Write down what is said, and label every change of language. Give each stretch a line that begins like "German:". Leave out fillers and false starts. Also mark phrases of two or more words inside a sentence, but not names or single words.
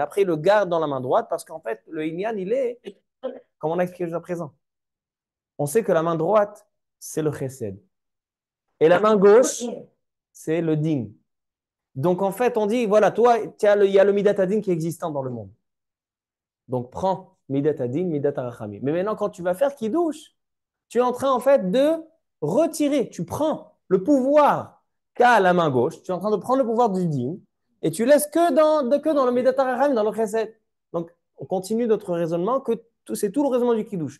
French: Après, il le garde dans la main droite parce qu'en fait, le inyan, il est, comme on a expliqué jusqu'à présent. On sait que la main droite, c'est le chesed. Et la main gauche, c'est le din. Donc, en fait, on dit, voilà, toi, il y a le
Hebrew: מידת הדין
French: qui est existant dans le monde. Donc, prends
Hebrew: מידת הדין מידת הרחמים.
French: Mais maintenant, quand tu vas faire kiddush, tu es en train, en fait, de retirer. Tu prends le pouvoir qu'a la main gauche. Tu es en train de prendre le pouvoir du din et tu laisses que dans le
Hebrew: מידת הרחמים,
French: dans le chesed. Donc, on continue notre raisonnement que c'est tout le raisonnement du kiddush.